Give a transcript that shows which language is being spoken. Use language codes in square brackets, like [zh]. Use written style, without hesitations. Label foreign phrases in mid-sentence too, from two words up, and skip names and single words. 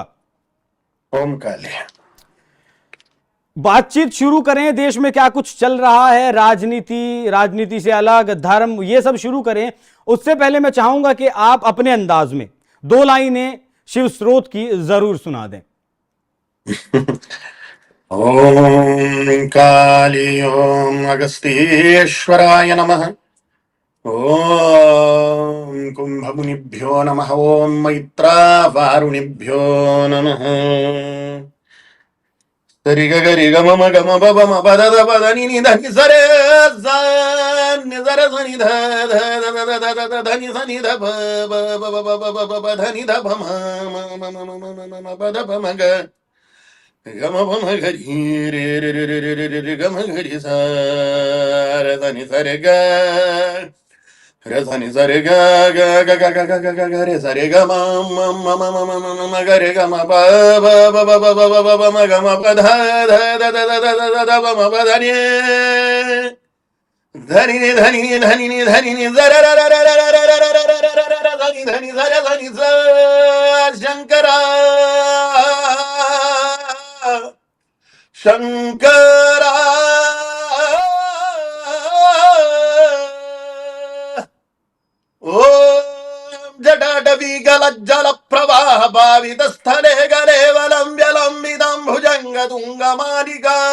[hi] ओम काली। बातचीत शुरू करें, देश में क्या कुछ चल रहा है, राजनीति से अलग धर्म, ये सब शुरू करें। उससे पहले मैं चाहूंगा कि आप अपने अंदाज में 2 लाइनें शिव स्रोत की जरूर सुना दें। [sa] ओम काली ओम अगस्त्येश्वराय नमः। ओम कुंभमुनिभ्यो नमः। ओम मैत्रावारुणिभ्यो नमः। सरि ग ग रि ग म म ग म ब ब म प द द प द नि नि ध नि स रे स नि स र स नि ध ध ध ध ध ध ध ध नि स नि ध प ब ब ब ब ब ब ब ध नि ध प म म म म म म म म प द प म ग ग म प म ग रि रे रे रे रे रे रे रे रे ग म ग रि स र स नि स रे ग रे स नि स रे ग ग ग ग ग ग ग ग ग रे स रे ग म म म म म म म म ग रे ग म प ब ब ब ब ब ब ब ब म ग म प ध ध ध ध ध ध ध ध ध प म प ध नि धनि नि धनि नि धनि नि धनि नि ज र र र र र र र र र र र र र धनि धनि ज र धनि ज शंकरा शंकरा ओम जटाटवी गलज्जल प्रवाह भावित स्थले गले वलंब्यलंबिदं भुजंग तुंग मालिका